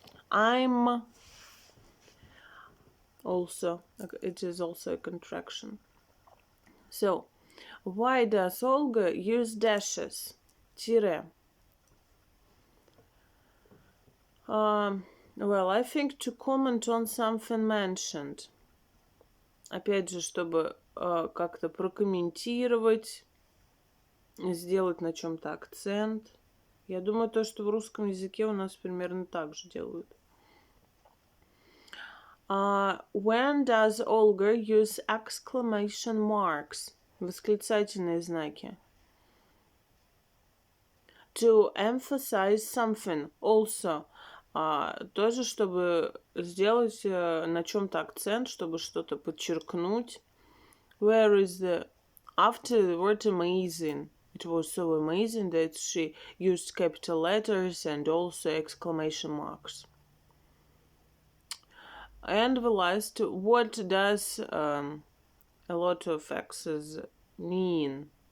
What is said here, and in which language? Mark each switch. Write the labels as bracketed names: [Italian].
[English] I'm also, it is also a contraction. So, why does Olga use dashes? [Russian] Тире. [English] Well, I think to comment on something mentioned. [Russian] Опять же, чтобы как-то прокомментировать, сделать на чем-то акцент. Я думаю, то, что в русском языке у нас примерно так же делают. [English] When does Olga use exclamation marks? [Russian] Восклицательные знаки. [English] To emphasize something also. [Russian] Тоже, чтобы сделать на чем-то акцент, чтобы что-то подчеркнуть. [English] Where is the... After the word amazing. It was so amazing that she used capital letters and also exclamation marks. And the last, what does a lot of X's mean?